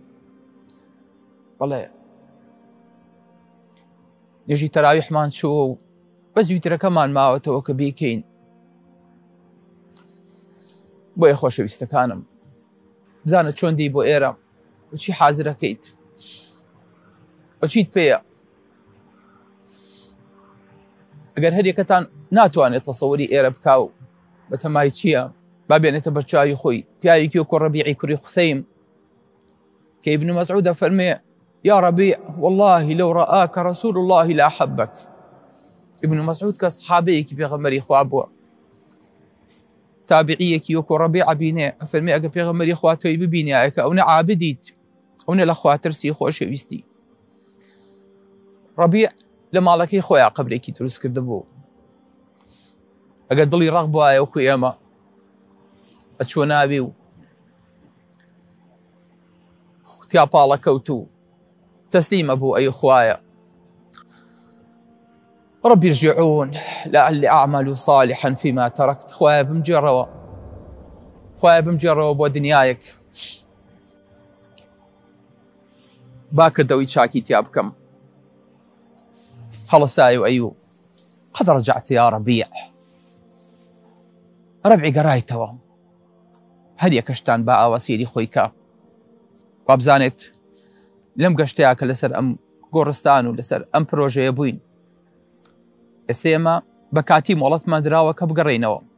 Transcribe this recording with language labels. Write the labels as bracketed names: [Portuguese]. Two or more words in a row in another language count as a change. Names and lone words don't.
[Central Kurdish] بەڵێ نوێژی تەراویحمان چووە و بە زووترەکەمان ماوەتەوە کە بیکەین بۆیە خۆشەویستەکانم بزانە چۆن دی بۆ ئێرە چی حازرەکەیت چیت پێیە ئەگەر هەر یەکەتان ناتوانێت تەسەووری ئێرە بکاو بە تەمای چییە با بێنێتە بەرچاوی خۆی پیاوێکی وەکو ڕەبیعی کوڕی خوثەیم کە ئیبن مەسعود دەفەرمێ [Arabic] یا ڕەبیع والله لو رآك رسول الله لأحبك [Central Kurdish] ابن مسعود کە سەحابەیەکی پێغەمبەری خوا بووە تابعیەکی وەکو ڕەبیع بینێ ئەفەرمێ ئەگە پێغەمبەری خوا تۆی ببینایە کە ئەو نە عابدیت ئەو نە لە خوا ترسی خۆشەویستی ڕەبیع لە ماڵەکەی خۆیان قەبرێکی دروست کردبوو ئەگەر دڵی ڕەق بوایە وەکو ئێمە ئەچوە ناوی و تیا پاڵەکەوت و تەسلیمە بوو ئەی خوایە [Arabic] ربي ارجعون لعلي أعمل صالحا فيما تركت [Central Kurdish] خوایە بمجێڕەوە بۆ دنیایەک با کردەوەی چاکی تیا بکەم هەڵەسای و ئەیوب [Arabic] قد رجعت يا ربيع [Central Kurdish] ڕەبعی گەڕایتەوە هەر یەکەشتان با ئاواسێری خۆی کە با بزانێت لەم گەشتەیە کە لەسەر ئەم گۆڕستان و لەسەر ئەم پرۆژەیە بووین ئێستا ئێمە بە کاتی مۆڵەتمان دراوە کە بگەڕێینەوە